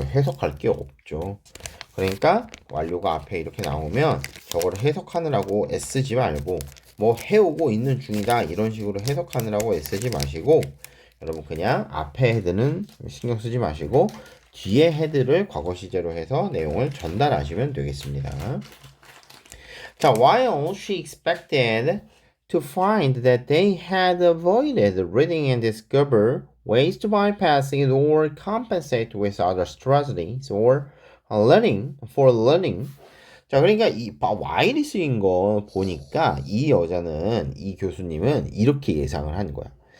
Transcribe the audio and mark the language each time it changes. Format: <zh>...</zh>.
<ko>해석할 게 없죠. 그러니까 완료가 앞에 이렇게 나오면 저거를 해석하느라고 애쓰지 말고 뭐 해오고 있는 중이다 이런 식으로 해석하느라고 애쓰지 마시고 여러분 그냥 앞에 헤드는 신경 쓰지 마시고 뒤에 헤드를 과거 시제로 해서 내용을 전달하시면 되겠습니다.</ko> <en>자, while she expected to find that they had avoided reading and discover ways to bypass it or compensate with other strategies or learning.</en> <ko>자, 그러니까 이 while이 쓰인 거 보니까 이 여자는 이 교수님은 이렇게 예상을 한 거야.</ko>